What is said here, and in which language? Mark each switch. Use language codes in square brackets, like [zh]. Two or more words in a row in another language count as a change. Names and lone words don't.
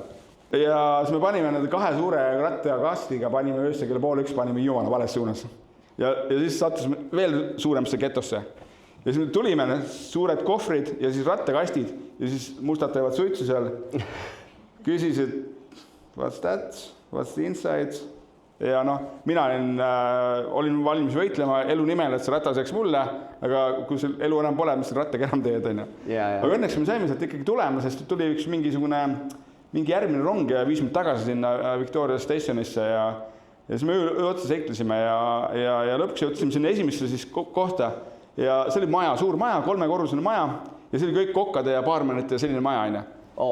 [et] Ja siis me panime nende 2 suure rattakastiga, panime öösse kella 12:30, panime Jumala vales suunas. ja siis sattusime veel suuremasse getosse. Ja siis me tulime suured kohvrid ja siis rattakastid ja siis mustad teevad suitsu seal. Küsisid, [en] what's that? What's the inside? [et] Ja mina olin valmis võitlema elu nimel, et see ratas jääks mulle, aga kui see elu enam pole, mis rattaga enam teed, on ju. Aga õnneks me saime sealt ikkagi tulema, sest tuli üks mingi järgmine rong ja viis mind tagasi sinna Victoria Stationisse ja siis me öö otsa seiklesime ja lõpuks jõudsime sinna esimesse siis kohta ja see oli maja, suur maja, 3-korrusene maja ja see oli kõik kokkade ja baarmenite ja selline maja, on ju.